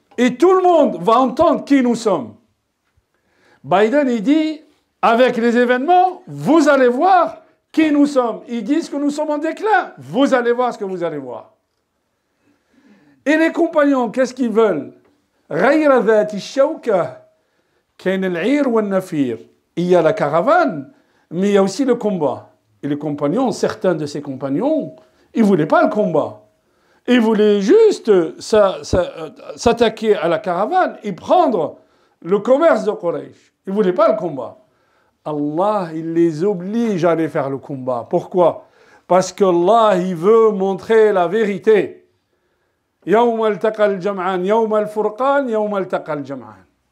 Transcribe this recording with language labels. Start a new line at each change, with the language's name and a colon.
French: Et tout le monde va entendre qui nous sommes. Biden, il dit, avec les événements, vous allez voir qui nous sommes. Ils disent que nous sommes en déclin. Vous allez voir ce que vous allez voir. Et les compagnons, qu'est-ce qu'ils veulent?
Arabic: غير ذات الشوكة كان العير والنفير.
French: Il y a la caravane, mais il y a aussi le combat. Et les compagnons, certains de ces compagnons, ils ne voulaient pas le combat. Ils voulaient juste s'attaquer à la caravane et prendre le commerce de Quraysh. Ils ne voulaient pas le combat. Allah, il les oblige à aller faire le combat. Pourquoi? Parce qu'Allah, il veut montrer la vérité.
Arabic: يوم التقى الجمعان يوم الفرقان يوم التقى الجمعان.